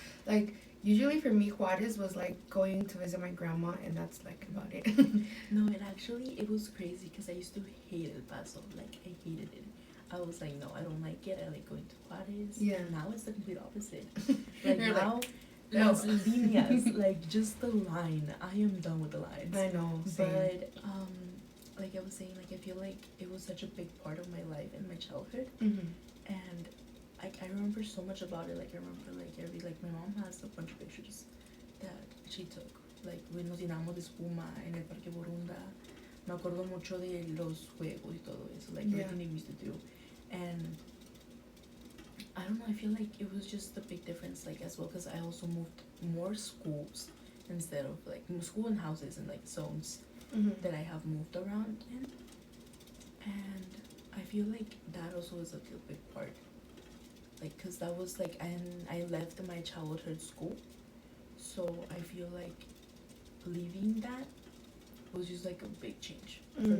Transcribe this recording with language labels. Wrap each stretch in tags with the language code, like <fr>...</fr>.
<en>Like usually for me Juarez was like going to visit my grandma and that's like about it. No, and actually it was crazy because I used to hate El Paso. Like I hated it. I was like, no, I don't like it. I like going to Juarez. Yeah. And now it's the complete opposite. Like You're now, like, no.</en> <es>las líneas,</es> <en>like just the line. I am done with the lines. I know. Same. But like I was saying, like I feel like it was such a big part of my life and my childhood, Mm-hmm. and I remember so much about it. Like I remember like my mom has a bunch of pictures that she took. Like we</en> <es>nos llenamos de espuma en el Parque Borunda. Me acuerdo mucho de los juegos y todo eso, like</es> <en>Yeah. everything they used to do, and I don't know. I feel like it was just a big difference, like as well, because I also moved more schools instead of like school and houses and like zones Mm-hmm. that I have moved around in, and I feel like that also is a big part, like because that was like and I left my childhood school, so I feel like leaving that was just like a big change for</en>